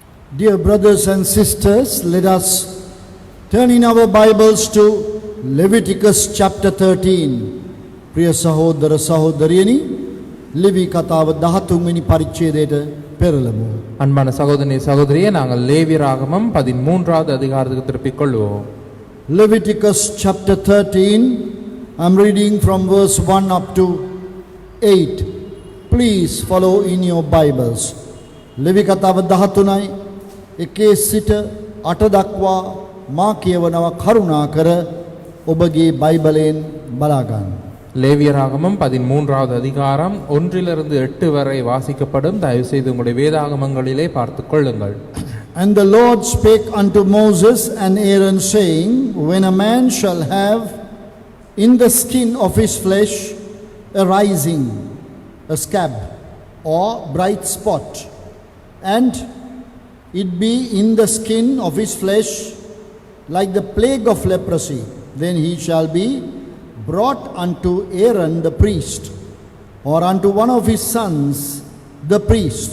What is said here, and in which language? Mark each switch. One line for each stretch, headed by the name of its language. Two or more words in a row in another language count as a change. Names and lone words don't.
English: Dear brothers and sisters, let us turn in our Bibles to Leviticus chapter 13.
Sinhala: ප්‍රිය සහෝදර සහෝදරියනි, ලෙවි කතාව 13 වෙනි පරිච්ඡේදයට පෙරළමු.
Tamil: அன்பான சகோதரனே சகோதரியே, நாங்கள் லேவியராகமம் 13வது அதிகாரத்துக்கு திருப்பிக் கொள்வோம்.
English: Leviticus chapter 13, I'm reading from verse 1 up to 8. Please follow in your Bibles.
Sinhala: ලෙවි කතාව 13යි 1 සිට 8 දක්වා මා කියවනවා, කරුණාකර ඔබගේ බයිබලයෙන් බලා ගන්න.
Tamil: லேவியராகமம் 13வது அதிகாரம் 1 8 வரை வாசிக்கப்படும். தயவு செய்து உங்களுடைய வேதாகமங்களிலே பார்த்துக் கொள்ளுங்கள்.
English: And the Lord spake unto Moses and Aaron, saying, when a man shall have in the skin of his flesh a rising, a scab, or bright spot, and it be in the skin of his flesh like the plague of leprosy, then he shall be brought unto Aaron the priest, or unto one of his sons the priest.